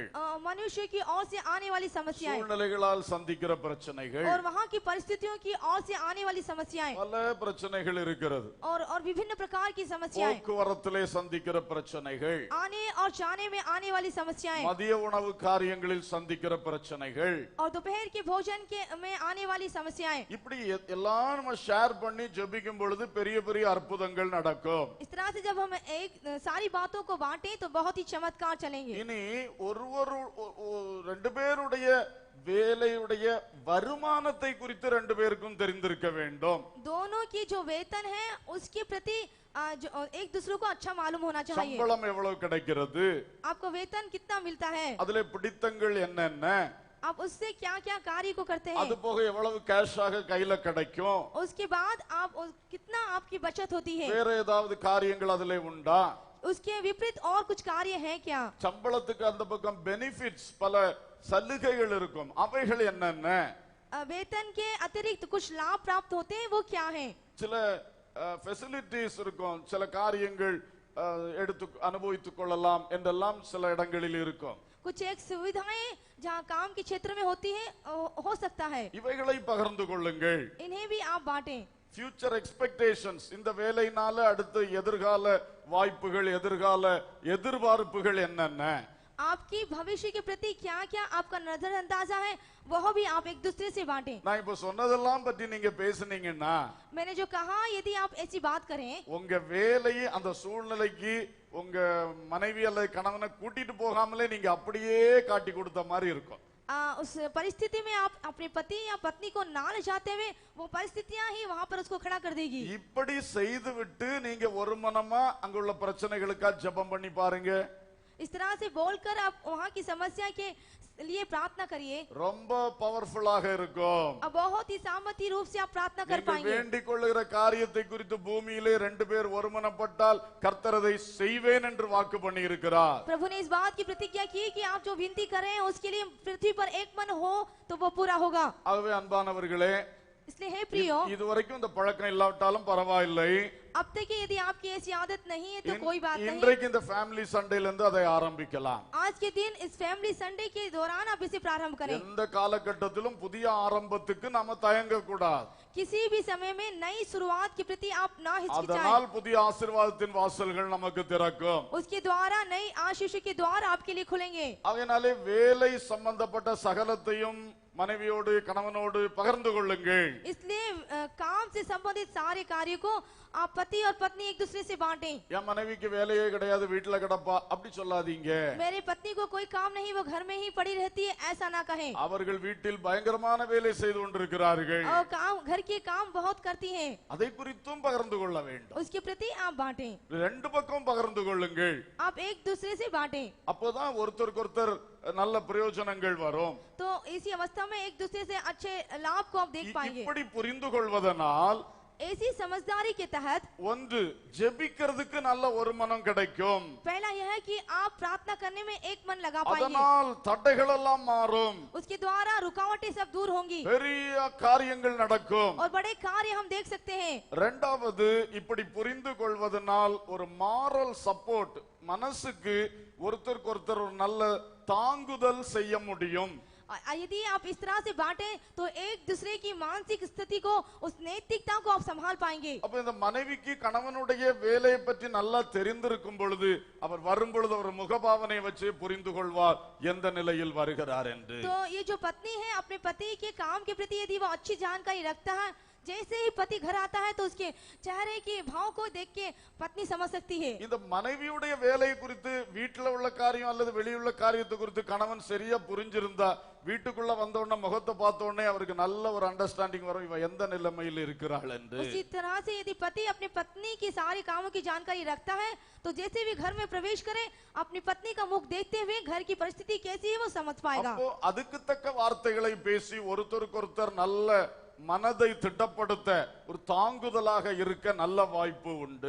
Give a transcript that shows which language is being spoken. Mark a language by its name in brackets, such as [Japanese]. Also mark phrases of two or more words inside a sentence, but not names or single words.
[Hindi] मनुष्य की ओर से आने वाली समस्याएं [Tamil] சூழ்நிலைகளால் சந்திக்கிற பிரச்சனைகள், [Hindi] और वहाँ की परिस्थितियों की ओर से आने वाली समस्याएं [Tamil] பல பிரச்சனைகள் இருக்கிறது. [Hindi] और विभिन्न प्रकार की समस्याएं, [Tamil] போக்குவரத்திலே சந்திக்கிற பிரச்சனைகள், [Hindi] आने और जाने में आने वाली समस्याएं [Tamil] மதிய உணவு காரியங்களில் சந்திக்கிற பிரச்சனைகள், [Hindi] और दोपहर के भोजन के में आने वाली समस्याएं। [Tamil] இப்படி எல்லாம் நம்ம ஷேர் பண்ணி ஜெபிக்கும் பொழுது பெரிய பெரிய அற்புதங்கள் நடக்கும். [Hindi] इस तरह से जब हम एक सारी बातों को बांटें तो बहुत ही चमत्कार चलेंगे। [Tamil] இனி ரெண்டு பேருடைய வேலையுடைய வருமானத்தை குறித்து ரெண்டு பேருக்கும் தெரிந்திருக்க வேண்டும். [Hindi] दोनों की जो वेतन है उसके प्रति एक दूसरे को अच्छा मालूम होना चाहिए। [Tamil] சம்பளம் எவ்வளவு கிடைக்கிறது, [Hindi] आपको वेतन कितना मिलता है, [Tamil] அதிலே பிடித்தங்கள் என்னென்ன, [Hindi] आप उससे क्या क्या कार्य को करते [Tamil] அது [Hindi] हैं, [Tamil] போக எவ்வளவு கேஷாக கையில கிடைக்கும், [Hindi] उसके बाद आप कितना आपकी बचत होती है, [Tamil] வேற ஏதாவது காரியங்கள் அதிலே உண்டா, [Hindi] उसके विपरीत और कुछ कार्य है क्या। [Tamil] சம்பளத்துக்கு அந்த பக்கம் பெனிஃபிட்ஸ், பல சலுகைகள் இருக்கும், அவைகள் என்னென்ன, [Hindi] वेतन के अतिरिक्त कुछ लाभ प्राप्त होते हैं वो क्या है। [Tamil] சில ஃபெசிலிட்டிஸ் இருக்கும், சில காரியங்கள் எடுத்து அனுபவித்துக் கொள்ளலாம் என்றெல்லாம் சில இடங்களில் இருக்கும். [Hindi] कुछ एक सुविधाएं जहाँ काम के क्षेत्र में होती है हो सकता है, [Tamil] இவைகளை பகிர்ந்து கொள்ளுங்கள். [Hindi] इन्हें भी आप बांटें। [English] future expectations, [Tamil] இந்த வேலையினால அடுத்து எதிர்கால வாய்ப்புகள், எதிர்கால எதிர்பார்ப்புகள் என்னென்ன, [Hindi] आपकी भविष्य के प्रति क्या क्या आपका नजर अंदाजा है वह भी आप एक दूसरे से बांटें। [Tamil] நான் இப்ப சொன்னதெல்லாம் பற்றி நீங்க பேசுனீங்கன்னா [Hindi] मैंने जो कहा यदि आप ऐसी बात करें [Tamil] உங்க வேலையை அந்த சூழ்நிலைக்கு உங்க மனைவி அல்லது கணவனை கூட்டிட்டு போகாமலே நீங்க அப்படியே காட்டி கொடுத்த மாதிரி இருக்கும். [Hindi] उस परिस्थिति में आप अपने पति या पत्नी को ना ले जाते हुए वो परिस्थितियां ही वहां पर उसको खड़ा कर देगी। [Tamil] இப்படி செய்து விட்டு நீங்க ஒரு மனமா அங்குள்ள பிரச்சனைகளுக்கா ஜெபம் பண்ணி பாருங்க. [Hindi] इस तरह से बोलकर आप वहां की समस्या के लिए प्रार्थना करिए, [Tamil] ரொம்ப பவர்ஃபுல்லாக இருக்கும். [Hindi] अब बहुत ही सामर्थी रूप से आप प्रार्थना कर [Tamil] நீங்கள் [Hindi] पाएंगे। [Tamil] வேண்டிக் கொள்ளுகிற காரியத்தை குறித்து பூமியிலே ரெண்டு பேர் ஒருமனப்பட்டால் கர்த்தர் அதை செய்வேன் என்று வாக்கு பண்ணி இருக்கிறார். [Hindi] प्रभु ने इस बात की प्रतिज्ञा की कि आप जो विनती कर रहे हैं उसके लिए पृथ्वी पर एक मन हो तो वो पूरा होगा। [Tamil] ஆகவே அன்பானவர்களே, [Hindi] इसलिए हे प्रियो, [Tamil] இதுவரைக்கும் இந்த பழக்கம் இல்லாவிட்டாலும் பரவாயில்லை, [Hindi] अब तक कि यदि आपकी ऐसी आदत नहीं है तो कोई बात नहीं। [Tamil] இன்றைக்கு இந்த ஃபேமிலி சண்டேல இருந்து அதை ஆரம்பிக்கலாம். [Hindi] आज के दिन इस फैमिली संडे के दौरान आप इसे प्रारंभ करें। [Tamil] எந்த காலகட்டத்திலும் புதிய ஆரம்பத்துக்கு நாம தயங்க கூடாது. [Hindi] किसी भी समय में नई शुरुआत के प्रति आप ना हिचकिचाएं। [Tamil] அதனால் புதிய ஆசீர்வாதத்தின் வாசல்கள் நமக்கு திறக்கும். [Hindi] उसके द्वारा नई आशीष के द्वार आपके लिए खुलेंगे। [Tamil] அதனாலே வேலை சம்பந்தப்பட்ட சகலத்தையும் மனைவியோடு கணவனோடு பகிர்ந்து கொள்ளுங்கள். [Hindi] इसलिए काम से संबंधित सारे कार्य को आप पति और पत्नी एक दूसरे से बांटें। [Tamil] என் மனைவிக்கு வேலையே கிடையாது, வீட்டுல கிடப்பா, அப்படி சொல்லாதீங்க. [Hindi] मेरे पत्नी को कोई काम नहीं, वो घर में ही पड़ी रहती है, ऐसा ना कहें। [Tamil] அவர்கள் வீட்டில் பயங்கரமான வேலை செய்து கொண்டிருக்கிறார்கள், [Hindi] और काम घर के काम बहुत करती हैं, [Tamil] அதை குறித்தும் பகிர்ந்து கொள்ள வேண்டும். [Hindi] उसके प्रति आप बांटें। [Tamil] ரெண்டு பக்கம் பகிர்ந்து கொள்ளுங்கள். [Hindi] आप एक दूसरे से बांटें [Tamil] அப்போதான் ஒருத்தருக்கு ஒருத்தர் நல்ல பிரயோஜனங்கள் வரும். [Hindi] तो इसी अवस्था में एक दूसरे से अच्छे लाभ को आप देख पाएंगे। [Tamil] இப்படி புரிந்து கொள்வதனால் [Hindi] ऐसी समझदारी के तहत [Tamil] ஒன்று, ஜெபிக்கிறதுக்கு நல்ல ஒரு மனம் கிடைக்கும். [Hindi] पहला यह है कि आप प्रार्थना करने में एक मन लगा पाएंगे, [Tamil] அதனால் தடைகள் எல்லாம் மாறும், [Hindi] उसके द्वारा रुकावटें सब दूर होंगी [Tamil] பெரிய காரியங்கள் நடக்கும். [Hindi] और बड़े कार्य हम देख सकते हैं। [Tamil] இரண்டாவது, இப்படி புரிந்து கொள்வதனால் ஒரு [English] moral support, [Tamil] மனசுக்கு ஒருத்தருக்கு ஒருத்தர் ஒரு நல்ல தாங்குதல் செய்ய முடியும். [Hindi] यदि आप इस तरह से बांटे तो एक दूसरे की मानसिक स्थिति को, उस नैतिकता को आप संभाल पाएंगे। [Tamil] அப்ப இந்த மனைவிக்கு கணவனுடைய வேலையை பற்றி நல்லா தெரிந்திருக்கும் பொழுது அவர் வரும் பொழுது அவர் முகபாவனை வச்சு புரிந்து கொள்வார் எந்த நிலையில் வருகிறார் என்று. [Hindi] तो ये जो पत्नी है अपने पति के काम के प्रति यदि वो अच्छी जानकारी रखता है, जैसे ही पति घर आता है तो उसके चेहरे के भाव को देख के पत्नी समझ सकती है। [Tamil] இந்த மனைவியுடைய வேலை குறித்து வீட்டில் உள்ள காரியம் அல்லது வெளியுள்ள காரியத்தை குறித்து கணவன் சரியா புரிஞ்சிருந்தா வீட்டுக்குள்ள வந்த உடனே முகத்தை பார்த்த உடனே அவருக்கு நல்ல ஒரு அண்டர்ஸ்டாண்டிங் வரும், இவ எந்த நிலைமையில் இருக்கிறாள் என்று. [Hindi] उसी तरह से यदि पति अपनी पत्नी की सारे कामों की जानकारी रखता है तो जैसे भी घर में प्रवेश करे अपनी पत्नी का मुख देखते हुए घर की परिस्थिति कैसी है वो समझ पाएगा। [Tamil] அப்போ அதுக்கு தக்க வார்த்தைகளை பேசி ஒருத்தருக்கு ஒருத்தர் நல்ல மனதை திட்டப்படுத்த ஒரு தாங்குதலாக இருக்க நல்ல வாய்ப்பு உண்டு.